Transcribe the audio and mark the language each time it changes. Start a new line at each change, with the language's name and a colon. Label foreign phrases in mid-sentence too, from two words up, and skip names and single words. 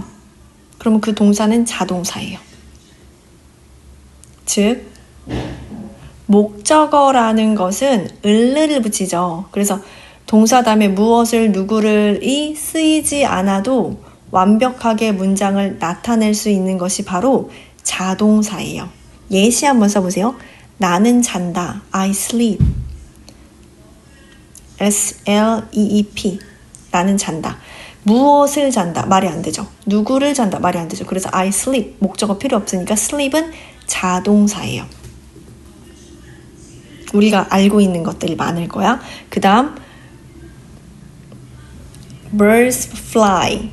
Korean: 그러면 그 동사는 자동사예요. 즉 목적어라는 것은 을을 붙이죠. 그래서 동사 다음에 무엇을, 누구를이 쓰이지 않아도 완벽하게 문장을 나타낼 수 있는 것이 바로 자동사예요. 예시 한번 써보세요. 나는 잔다.
English: I sleep. S-L-E-E-P.
Korean: 나는 잔다. 무엇을 잔다. 말이 안 되죠. 누구를 잔다. 말이 안 되죠. 그래서
English: I sleep.
Korean: 목적어 필요 없으니까 sleep은 자동사예요. 우리가 알고 있는 것들이 많을 거야. 그 다음
English: birds fly.